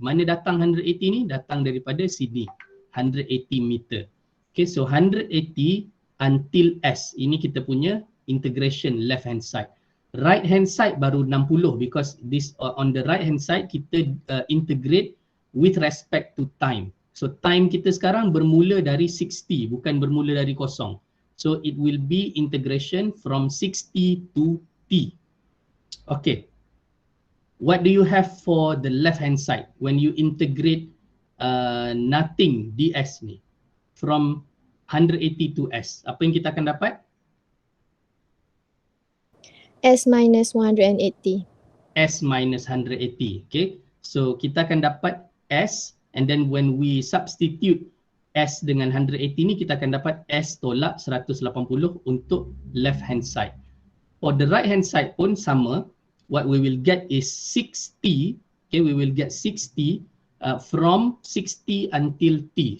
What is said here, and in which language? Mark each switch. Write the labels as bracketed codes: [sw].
[ms] Mana datang 180 ni? Datang daripada sini, 180 meter. [en] Okay, so 180 until s. [ms] Ini kita punya [en] integration left hand side. Right hand side baru 60 because this on the right hand side kita integrate with respect to time. [ms] So time kita sekarang bermula dari 60, bukan bermula dari kosong. [en] So it will be integration from 60 to t. Okay. What do you have for the left hand side when you integrate nothing ds ni from 180 to s? [ms] Apa yang kita akan dapat? [en] S minus 180. S minus 180. Okay. [ms] So kita akan dapat S, [en] and then when we substitute [ms] S dengan 180 ni, kita akan dapat S tolak 180 untuk left hand side. [en] For the right hand side pun sama. What we will get is 60. Okay, we will get 60 from 60 until t.